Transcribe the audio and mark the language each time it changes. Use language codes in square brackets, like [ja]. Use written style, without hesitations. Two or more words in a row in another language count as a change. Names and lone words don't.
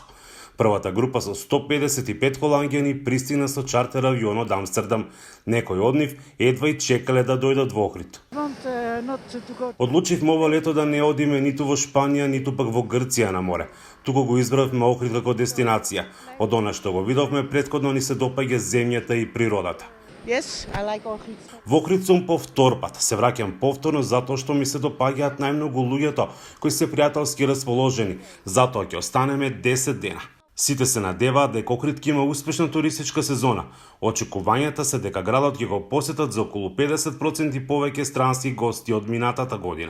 [mk] Првата група со 155 холанѓани пристигна со чартер авион од Амстердам. Некои од нив едва и чекале да дојдат во Охрид. Одлучивме ова лето да не одиме ниту во Шпанија, ниту пак во Грција на море. Туку го избравме Охрид како дестинација. Од она што го видовме претходно ни се допаѓа земјата и природата. [en] Yes, I like Ohrid. [mk] Во Охрид сум по втор пат. Се враќам повторно затоа што ми се допаѓаат најмногу луѓето кои се пријателски расположени. Затоа ќе останеме 10 дена. Сите се надеваат дека Охрид ќе има успешна туристичка сезона. Очекувањата се дека градот ќе го посетат за околу 50% повеќе странски гости од минатата година.